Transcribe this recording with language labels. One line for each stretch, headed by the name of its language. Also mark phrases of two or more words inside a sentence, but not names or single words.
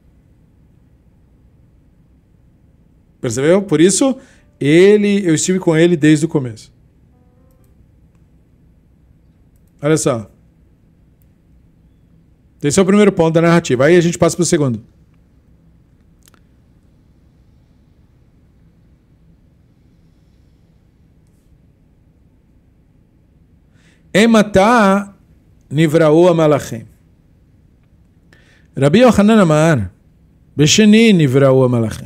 Portuguese: Percebeu? Por isso, eu estive com ele desde o começo. Olha só. Esse é o primeiro ponto da narrativa. Aí a gente passa para o segundo.
Hebrew: Ematá נבראו המלאכים. רבי יוחנן אמר, בשני נבראו המלאכים.